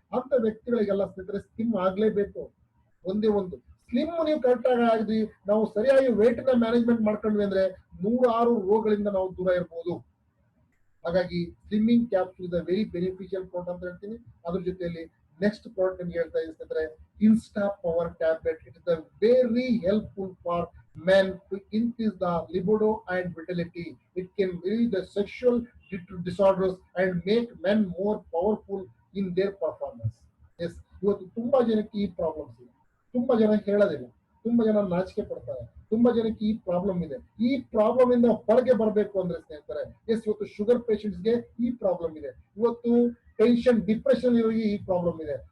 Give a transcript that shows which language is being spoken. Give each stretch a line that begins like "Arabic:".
Kannada: ಅಂತ ವ್ಯಕ್ತಿಗಳಿಗೆಲ್ಲ ಸ್ನೇಹಿತರೆ ಸ್ಲಿಮ್ ಆಗ್ಲೇಬೇಕು. ಒಂದೇ ಒಂದು ಸ್ಲಿಮ್ ನೀವು ಕರೆಕ್ಟ್ ಆಗಿ ನಾವು ಸರಿಯಾಗಿ ವೇಟ್ ನ ಮ್ಯಾನೇಜ್ಮೆಂಟ್ ಮಾಡ್ಕೊಂಡ್ವಿ ಅಂದ್ರೆ 106 ರೋಗಗಳಿಂದ ನಾವು ದೂರ ಇರ್ಬೋದು. ಹಾಗಾಗಿ
English: slimming capsule is a very beneficial product
Kannada: ಅಂತ ಹೇಳ್ತೀನಿ. ಅದ್ರ ಜೊತೆಯಲ್ಲಿ ನೆಕ್ಸ್ಟ್ ಪ್ರಾಡಕ್ಟ್ ನಿಮ್ಗೆ ಹೇಳ್ತಾ ಇದ್ರೆ insta power tablet.
English: It is a very helpful for men to increase the libido and vitality. It can relieve the sexual disorders and make men more powerful in their performance.
Kannada: Yes, ಇವತ್ತು ತುಂಬಾ ಜನಕ್ಕೆ ಈ problems ಇದೆ. ತುಂಬಾ ಜನ ಹೇಳೋದಿಲ್ಲ, ತುಂಬಾ ಜನ ನಾಚಿಕೆ ಪಡ್ತಾರೆ, ತುಂಬಾ ಜನಕ್ಕೆ ಈ ಪ್ರಾಬ್ಲಮ್ ಇದೆ. ಈ ಪ್ರಾಬ್ಲಮ್ ಇಂದ ಹೊರಗೆ ಬರಬೇಕು ಅಂದ್ರೆ ಸ್ನೇಹಿತರೆ, ಎಸ್, ಇವತ್ತು ಶುಗರ್ ಪೇಷಂಟ್ಸ್ಗೆ ಈ ಪ್ರಾಬ್ಲಮ್ ಇದೆ, ಇವತ್ತು ಟೆನ್ಷನ್ ಡಿಪ್ರೆಷನ್ ಇವರಿಗೆ ಈ ಪ್ರಾಬ್ಲಮ್ ಇದೆ.